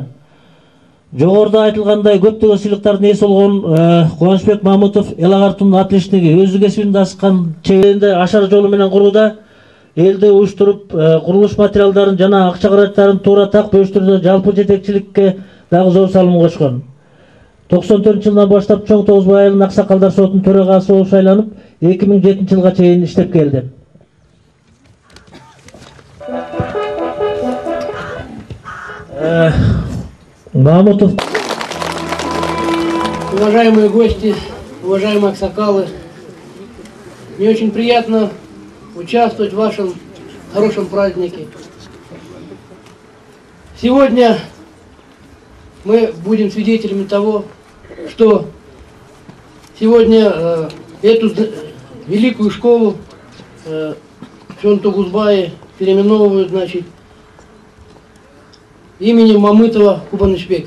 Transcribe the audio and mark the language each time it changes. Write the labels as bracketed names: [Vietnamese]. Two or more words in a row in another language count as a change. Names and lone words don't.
[Kyrgyz] Жогоруда айтылгандай көптөгөн сыйлыктардын ээси болгон Кубанычбек Мамытов эл агартуунун атличниги, өзү кесибинде аскан чеберинде ашар жолу менен курууда элди уюштуруп, курулуш материалдарын жана акча каражаттарын туура так бөлүштүрүүдө жалпы жетекчиликке дагы зор салым кошкон. 94-жылдан баштап Чоң Тогузбай айылынын Аксакалдар сотунун төрагасы болуп шайланып, 2007-жылга чейин иштеп келди. Мамутов. [Russian] Уважаемые гости, уважаемые аксакалы, мне очень приятно участвовать в вашем хорошем празднике. Сегодня мы будем свидетелями того, что сегодня эту великую школу Чоң Тогузбай переименовывают, значит, именем Мамытова Кубанычбека.